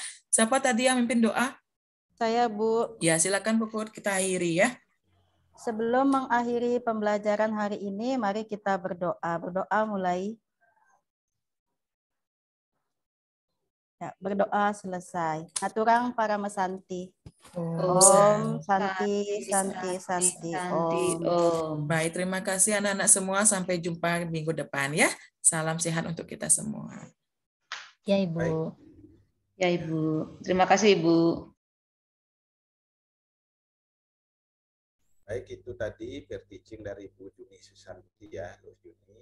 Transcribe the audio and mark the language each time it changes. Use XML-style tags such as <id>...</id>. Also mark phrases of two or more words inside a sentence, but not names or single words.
<id>Siapa tadi yang memimpin doa? Saya, Bu. Ya, silakan Puput, kita akhiri ya. Sebelum mengakhiri pembelajaran hari ini, mari kita berdoa. Berdoa mulai. Ya, berdoa selesai.</id> <ban>Aturang para mesanti.</ban> <sa>Om Om Santi. Santi Santi Santi Om. Om.</sa> <id>Baik, terima kasih anak-anak semua. Sampai jumpa minggu depan ya. Salam sehat untuk kita semua. Ya, Ibu. Baik. Ya, Ibu. Terima kasih, Ibu. Baik, itu tadi</id> <en>peer teaching</en> <id>dari Ibu Juni Susanti ya, Loh Juni.</id>